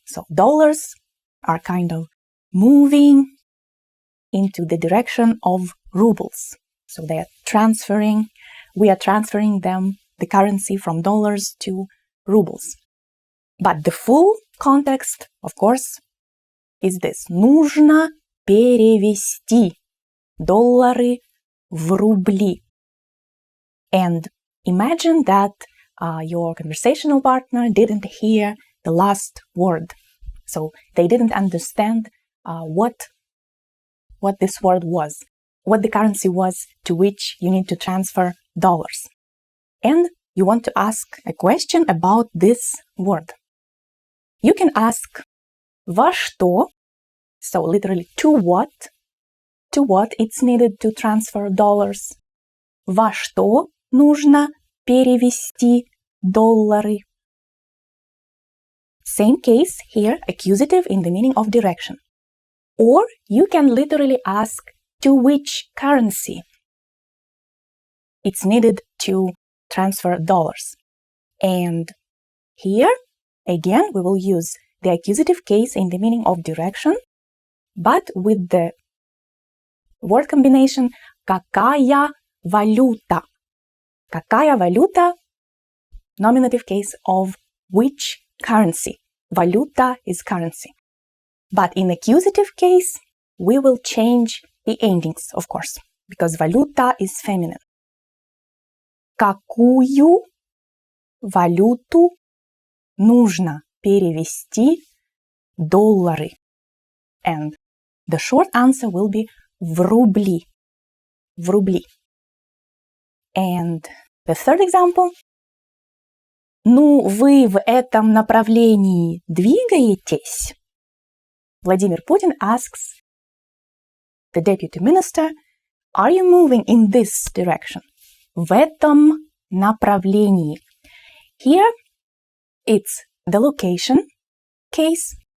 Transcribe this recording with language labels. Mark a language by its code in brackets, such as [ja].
[en] So dollars are kind of moving into the direction of rubles. So we are transferring them, the currency from dollars to rubles. But the full context, of course, is this. [ru] Нужно перевести доллары в рубли. [en] And imagine that your conversational partner didn't hear the last word. So they didn't understand what this word was, what the currency was to which you need to transfer dollars. And you want to ask a question about this word. You can ask [ru] во что, [en] so literally to what it's needed to transfer dollars. [ru] Во что нужно перевести доллары. [en] Same case here, accusative in the meaning of direction. Or you can literally ask to which currency it's needed to transfer dollars. And here, again, we will use the accusative case in the meaning of direction, but with the word combination [ru] какая валюта. Какая валюта, [en] nominative case of which currency. Валюта is currency. But in accusative case, we will change the endings, of course, because валюта is feminine. [ru] Какую валюту нужно перевести доллары? [en] And the short answer will be [ru] в рубли. В рубли. And the third example. Ну, вы в этом направлении двигаетесь? [en] Vladimir Putin asks the deputy minister, are you moving in this direction? [ru] В этом направлении. [en] Here, it's the location case.